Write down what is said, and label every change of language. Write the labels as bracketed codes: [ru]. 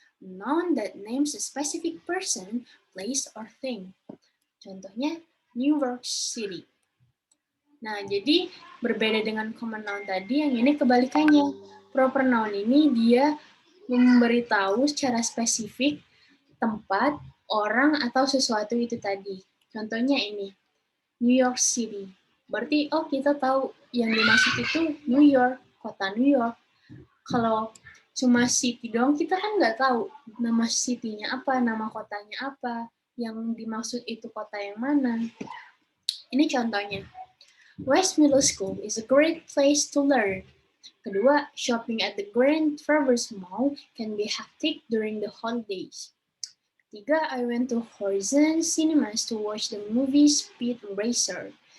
[en] Noun that names a specific person, place, or thing. [id] Contohnya, New York City. Nah, jadi berbeda dengan common noun tadi, yang ini kebalikannya. Proper noun ini dia memberitahu secara spesifik tempat, orang, atau sesuatu itu tadi. Contohnya ini, New York City. Berarti, oh kita tahu yang dimaksud itu New York, kota New York. Kalau cuma city doang, kita kan nggak tahu nama city-nya apa, nama kotanya apa, yang dimaksud itu kota yang mana. Ini contohnya. [en] West Middle School is a great place to learn. [id] Kedua, [en] shopping at the Grand Traverse Mall can be hectic during the holidays. [id] Ketiga, [en] I went to Horizon Cinemas to watch the movie Speed Racer.